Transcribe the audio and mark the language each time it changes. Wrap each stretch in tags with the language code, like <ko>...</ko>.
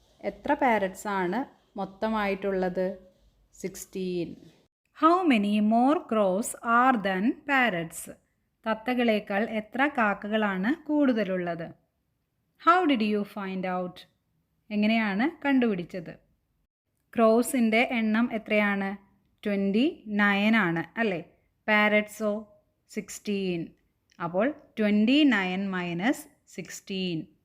<ml>എത്ര പാരറ്റ്സ് ആണ് മൊത്തമായിട്ടുള്ളത്? 16.</ml> <en>How many more crows are than parrots?</en> <ml>തത്തകളേക്കാൾ എത്ര കാക്കകളാണ് കൂടുതലുള്ളത്?</ml> <en>How did you find out?</en> <ml>എങ്ങനെയാണ് കണ്ടുപിടിച്ചത്? ക്രോസിൻ്റെ എണ്ണം എത്രയാണ്? 29 ആണ് അല്ലേ? പാരറ്റ്സോ 16. അപ്പോൾ 29 - 16.</ml>